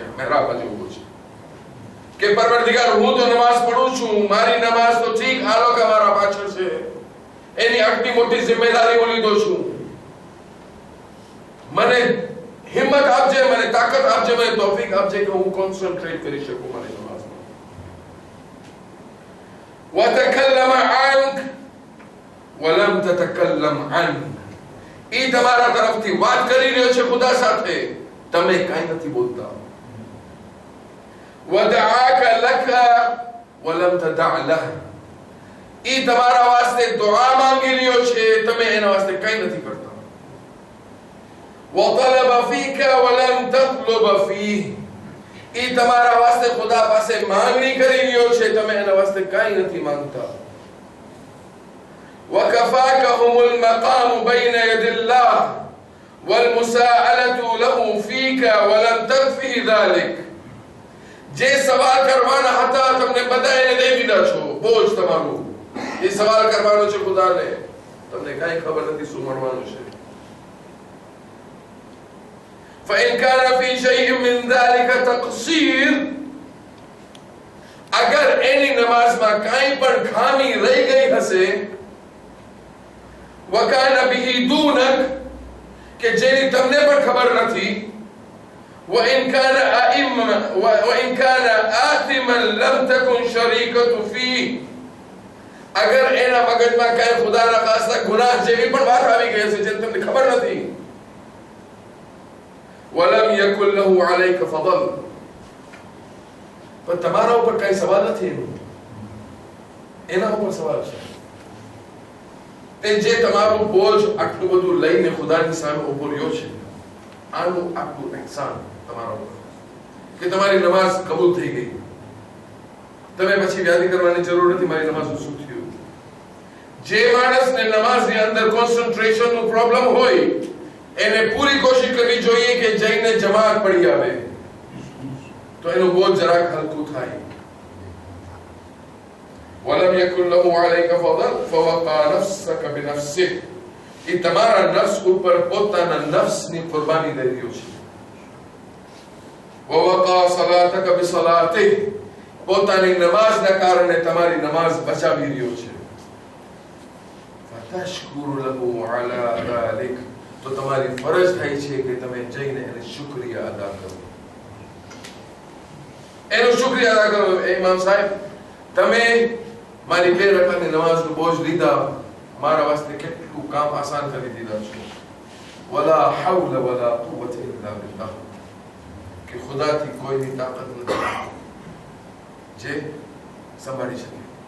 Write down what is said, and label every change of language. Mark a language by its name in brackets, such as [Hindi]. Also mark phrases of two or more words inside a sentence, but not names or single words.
[Gujarati] મહેરાબ જેવું છે કે પરવરદિગાર, હું તો નમાઝ પઢું છું, મારી નમાઝ તો ઠીક, આ લોકો મારા પાછળ છે, એની આટલી મોટી જિમ્મેદારી હું લીધો છું. મને હિંમત આપજે, મને તાકાત આપજે, મને તૌફીક આપજે કે હું કોન્સન્ટ્રેટ કરી શકું મારી નમાઝમાં. [Arabic] وَتَكَلَّمَ عَنْكَ وَلَمْ تَتَكَلَّمْ عَنْهُ. [Gujarati] ઈ તમારા તરફથી વાત કરી રહ્યો છે ખુદા સાથે, તમે કાંઈ નથી બોલતા. [Arabic] وَدَعَاكَ لَكَ وَلَمْ تَدَعْ لَهُ. [Gujarati] ઈ તમારા વાસ્તે દુઆ માંગી રહ્યો છે, તમે એના વાસ્તે કાંઈ નથી કરતા. [Arabic] وَطَلَبَ فِيكَ وَلَمْ تَطْلُبَ فِيهِ. [Gujarati] ઈ તમારા વાસ્તે ખુદા પાસે માંગણી કરી રહ્યો છે, તમે એના વાસ્તે કાંઈ નથી માંગતા. [Arabic] وَكَفَاكَهُمُ الْمَقَامُ بَيْنَ يَدِ اللَّهِ وَالْمُسَاءَلَةُ لَهُ فِيكَ وَلَمْ تَكْفِهِ ذَلِكَ. [Gujarati] જે સવાલ કરવાના હતા તમને બધા એને દઈ દીધા છો, બોજ તમારું. એ સવાલ કરવાનો છે ખુદાને, તમને કાંઈ ખબર નથી શું મળવાનું છે. [Arabic] فإن كان في شيء من ذلك تقصير. [Gujarati] अगर एनी नमाजમાં કાઈ પણ ખામી રહી ગઈ હશે [Arabic] وكان به دونك [Gujarati] કે જેની તમને પણ ખબર નથી [Arabic] وإن كان وإن كان آثما لم تكن شريكة فيه [Gujarati] अगर એના મગજમાં કાઈ ખુદાના ખાસા ગુનાહ જેવી પણ વાત આવી ગઈ છે જેને તમને ખબર નથી [Arabic] ولم يكن له عليك فضل [Gujarati] પણ તમારા ઉપર કાઈ સવાલ નથી એના ઉપર સવાલ છે તે જે તમારું બોજ આટલું બધું લઈને ખુદાની સામે ઉભો રહ્યો છે આનું આટલું ihsan તમારા ઉપર કે તમારી નમાઝ કબૂલ થઈ ગઈ તમે પછી વ્યાધિ કરવાની જરૂર નથી મારી નમાઝ શું થયું જે માણસને નમાઝની અંદર કોન્સન્ટ્રેશન નો પ્રોબ્લેમ હોય એને પૂરી કોશિશ કરવી જોઈએ કે જઈને જમાત પડી આવે તો એનું બોજ જરાક હલકું થાય [Arabic] ولم يكن له عليك فضل فوقع نفسك بنفسك [Gujarati] એ તમારા નફ્સ ઉપર પોતાના નફ્સની કુરબાની દઈ રહ્યો છે [Arabic] ووقع صلاتك بصلاته [Gujarati] પોતાની નમાઝના કારણે તમારી નમાઝ બચાવી રહ્યો છે [Arabic] فتشكر له على ذلك [Gujarati] તો તમારી ફરજ થાય છે કે તમે જઈને એને શુક્રિયા અદા કરો એનો શુક્રિયા અદા કરો ઇમામ સાહેબ તમે મારી 2 રકાતની નમાઝનો બોજ લીધા મારા વાસ્તે કેટલું કામ આસાન કરી દીધા છે [Arabic] ولا حول ولا قوة إلا بالله [Gujarati] કે ખુદાથી કોઈની તાકાત નથી જે સંભાળી શકે